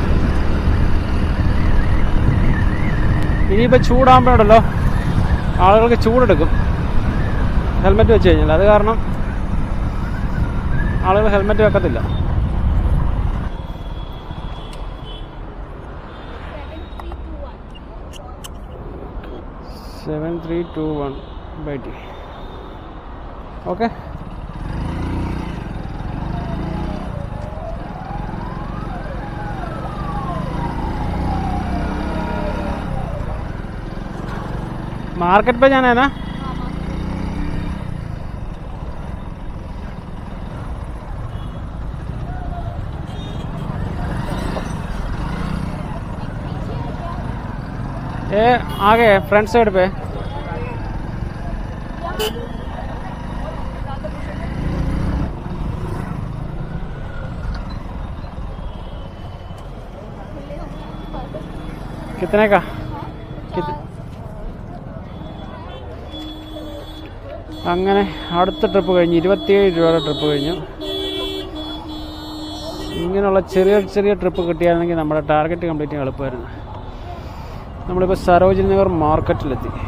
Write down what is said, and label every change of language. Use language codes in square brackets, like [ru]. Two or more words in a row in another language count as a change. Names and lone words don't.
[ml] ഇനിയിപ്പോൾ ചൂടാകുമ്പോഴുണ്ടല്ലോ ആളുകൾക്ക് ചൂടെടുക്കും ഹെൽമെറ്റ് വെച്ച് കഴിഞ്ഞാൽ. അത് കാരണം ആളുകൾ ഹെൽമെറ്റ് വെക്കത്തില്ല. 7321 ഓക്കെ. [hi] मार्केट पे जाना है ना? ये आगे [en] front side [hi] पे. कितने का? [ml] അങ്ങനെ അടുത്ത ട്രിപ്പ് കഴിഞ്ഞ് 27 രൂപയുടെ ട്രിപ്പ് കഴിഞ്ഞു. ഇങ്ങനെയുള്ള ചെറിയ ചെറിയ ട്രിപ്പ് കിട്ടിയായിരുന്നെങ്കിൽ നമ്മുടെ [en] target complete [ml] ചെയ്യാൻ എളുപ്പമായിരുന്നു. നമ്മളിപ്പോൾ സരോജിനി നഗർ മാർക്കറ്റിലെത്തി.